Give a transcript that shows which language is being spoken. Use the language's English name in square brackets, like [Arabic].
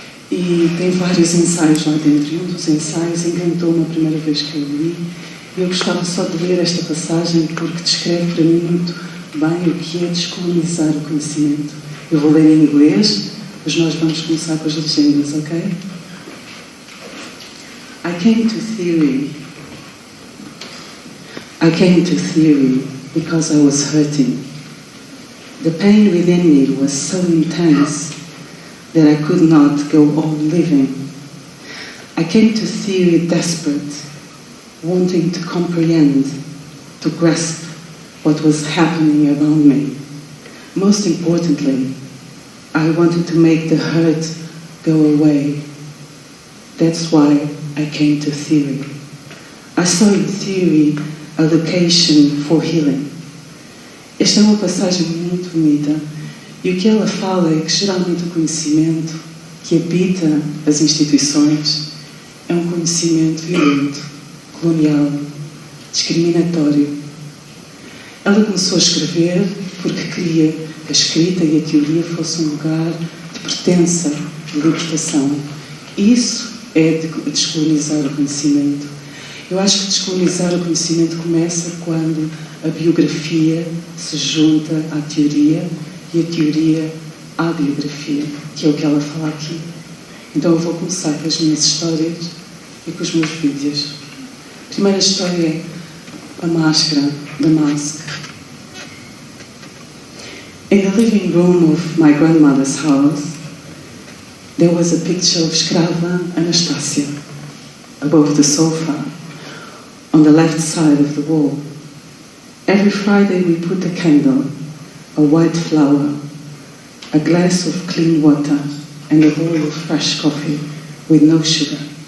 [Portuguese] E tem vários ensaios lá dentro. E um dos ensaios encantou-me a primeira vez que eu li. E eu gostava só de ler esta passagem porque descreve para mim muito bem o que é descolonizar o conhecimento. Eu vou ler em inglês, mas nós vamos começar com as legendas, ok? [English] I came to theory because I was hurting. The pain within me was so intense that I could not go on living. I came to theory desperate, wanting to comprehend, to grasp what was happening around me. Most importantly, I wanted to make the hurt go away. That's why I came to theory. I saw in theory a location for healing. [Portuguese] Esta é uma passagem muito bonita e o que ela fala é que geralmente o conhecimento que habita as instituições é um conhecimento violento, colonial, discriminatório. Ela começou a escrever porque queria que a escrita e a teoria fossem um lugar de pertença, de libertação. Isso é descolonizar o conhecimento. Eu acho que descolonizar o conhecimento começa quando a biografia se junta à teoria e a teoria à biografia, que é o que ela fala aqui. Então eu vou começar com as minhas histórias e com os meus vídeos. A primeira história é a máscara, [English] the mask. In the living room of my grandmother's house, there was a picture of Escrava Anastasia above the sofa on the left side of the wall. Every Friday we put a candle, a white flower, a glass of clean water and a bowl of fresh coffee with no sugar.